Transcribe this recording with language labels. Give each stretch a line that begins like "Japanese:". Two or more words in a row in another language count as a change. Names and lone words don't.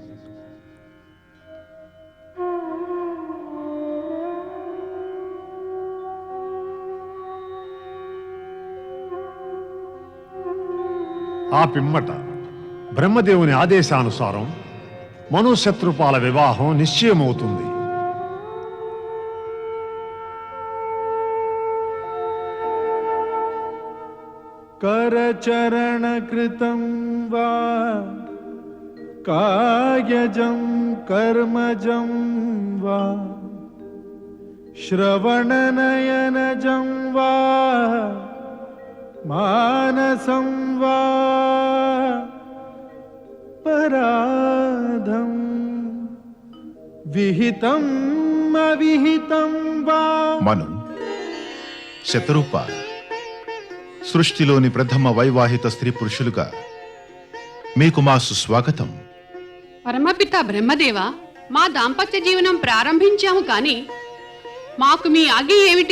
Telugu: ఆ పిమ్మట బ్రహ్మదేవుని ఆదేశానుసారం మనుశత్రుపాల వివాహం నిశ్చయమవుతుంది.
Sanskrit: करचरणकृतं वा कायजं कर्मजं वा श्रवणनयनजं वा मानसं वा पराधं विहितं अविहितं वा.
Telugu: మను, శతరూప, సృష్టిలోని ప్రథమ వైవాహిత స్త్రీ పురుషులుగా మీకు మా సుస్వాగతం. పరమపిత బ్రహ్మదేవ, మా దాంపత్య జీవనం ప్రారంభించాము కానీ మాకు మీ ఆజ్ఞ ఏమిటి?